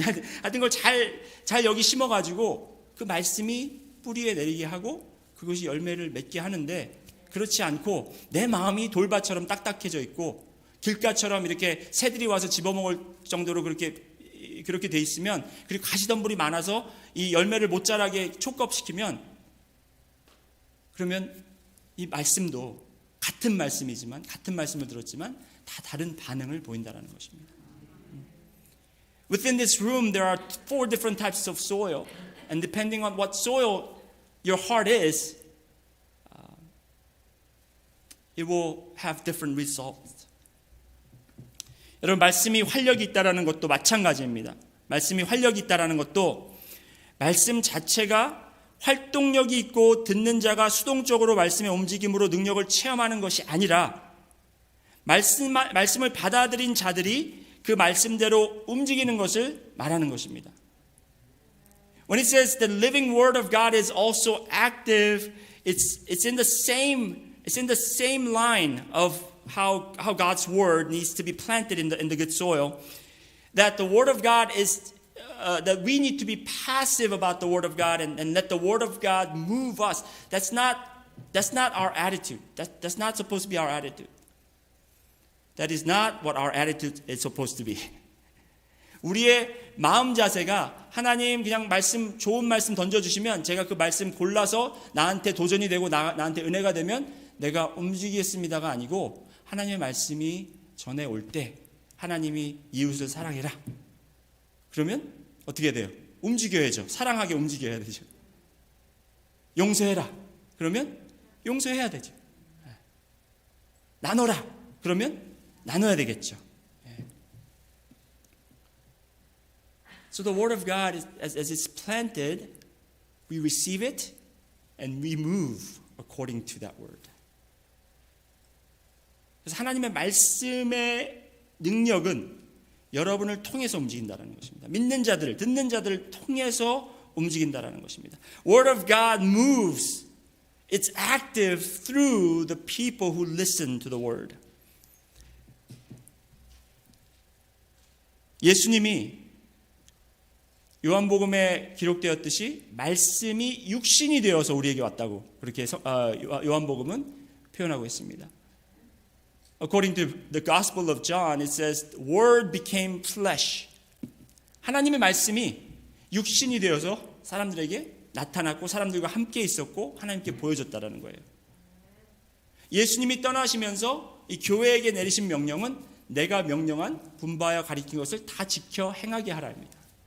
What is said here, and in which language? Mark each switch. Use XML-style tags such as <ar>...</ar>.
<ko>하여튼 걸 잘 여기 심어가지고 그 말씀이 뿌리에 내리게 하고 그것이 열매를 맺게 하는데 그렇지 않고 내 마음이 돌밭처럼 딱딱해져 있고 길가처럼 이렇게 새들이 와서 집어먹을 정도로 그렇게 돼 있으면 그리고 가시덤불이 많아서 이 열매를 못 자라게 촉겁시키면 그러면 이 말씀도 같은 말씀이지만 같은 말씀을 들었지만 다 다른 반응을 보인다는 것입니다.</ko> <en>Within this room there are 4 different types of soil, and depending on what soil your heart is, it will have different results.</en> <ko>여러분 말씀이 활력이 있다라는 것도 마찬가지입니다. 말씀이 활력이 있다라는 것도 말씀 자체가 활동력이 있고 듣는 자가 수동적으로 말씀의 움직임으로 능력을 체험하는 것이 아니라 말씀을 받아들인 자들이 그 말씀대로 움직이는 것을 말하는 것입니다.</ko> <en>When it says the living word of God is also active, it's in the same line of how God's word needs to be planted in the good soil. That the word of God is that we need to be passive about the word of God and let the word of God move us. That's not our attitude. That's not supposed to be our attitude. That is not what our attitude is supposed to be.</en> <ko>우리의 마음 자세가 하나님 그냥 좋은 말씀 던져주시면 제가 그 말씀 골라서 나한테 도전이 되고 나한테 은혜가 되면 내가 움직이겠습니다가 아니고 하나님의 말씀이 전해 올 때 하나님이 이웃을 사랑해라. 그러면 어떻게 돼요? 움직여야죠. 사랑하게 움직여야 되죠. 용서해라. 그러면 용서해야 되죠. 나눠라. 그러면 나눠야 되겠죠.</ko> <en>So the word of God, as it's planted, we receive it and we move according to that word.</en> <ko>그래서 하나님의 말씀의 능력은 여러분을 통해서 움직인다는 것입니다. 믿는 자들, 듣는 자들을 통해서 움직인다는 것입니다.</ko> <en>Word of God moves. It's active through the people who listen to the word.</en> <ko>예수님이 요한복음에 기록되었듯이 말씀이 육신이 되어서 우리에게 왔다고 그렇게 요한복음은 표현하고 있습니다.</ko> <en>According to the Gospel of John, it says, "Word became flesh."</en> <ko>하나님의 말씀이 육신이 되어서 사람들에게 나타났고 사람들과 함께 있었고 하나님께 보여줬다라는 거예요. 예수님이 떠나시면서 이 교회에게 내리신 명령은 내가 명령한 분바야 가리킨 것을 다 지켜 행하게 하라입니다.</ko>